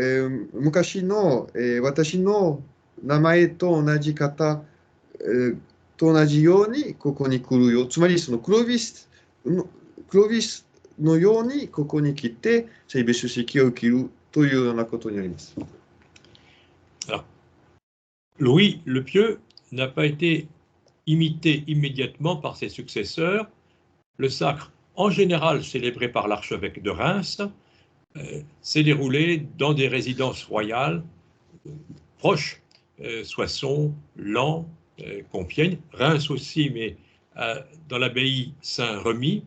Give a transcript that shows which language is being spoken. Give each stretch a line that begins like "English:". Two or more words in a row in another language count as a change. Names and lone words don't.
Japanese: 私の名前と同じ方、と同じようにここに来るよ。つまりそのクロビスのようにここに来て性別式を受けるというようなことになります。
French: Alors, Louis le Pieux n'a pas été imité immédiatement par ses successeurs. Le sacre, en général célébré par l'archevêque de Reims, s'est déroulé dans des résidences royales proches, Soissons, Laon, Compiègne, Reims aussi, mais dans l'abbaye Saint-Remy.